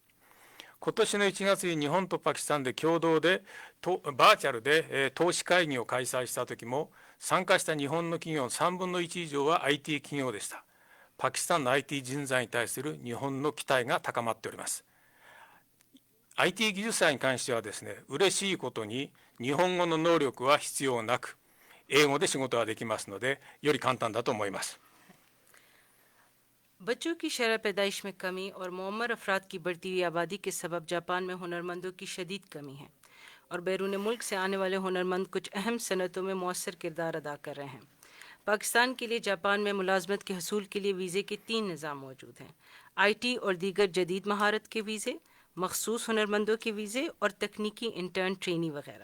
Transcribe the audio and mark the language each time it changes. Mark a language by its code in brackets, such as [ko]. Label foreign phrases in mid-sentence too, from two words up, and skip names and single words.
[ja] 今年の1月に日本とパキスタンで共同でバーチャルで投資会議を開催した時も、参加した日本の企業の3分の1以上は IT 企業でした。パキスタンの IT 人材に対する日本の期待が高まっております。IT 技術者に関してはですね、嬉しいことに日本語の能力は必要なく、英語で仕事ができますので、より簡単だと思います。 [ur] بچوں کی شرح پیدائش میں کمی اور معمر افراد کی بڑھتی ہوئی آبادی کے سبب جاپان میں ہنرمندوں کی شدید کمی ہے، اور بیرون ملک سے آنے والے ہنرمند کچھ اہم صنعتوں میں مؤثر کردار ادا کر رہے ہیں۔ پاکستان کے لیے جاپان میں ملازمت کے حصول کے لیے ویزے کے 3 نظام موجود ہیں: IT اور دیگر جدید مہارت کے ویزے، مخصوص ہنرمندوں کے ویزے اور تکنیکی [en] intern trainee [ur] وغیرہ۔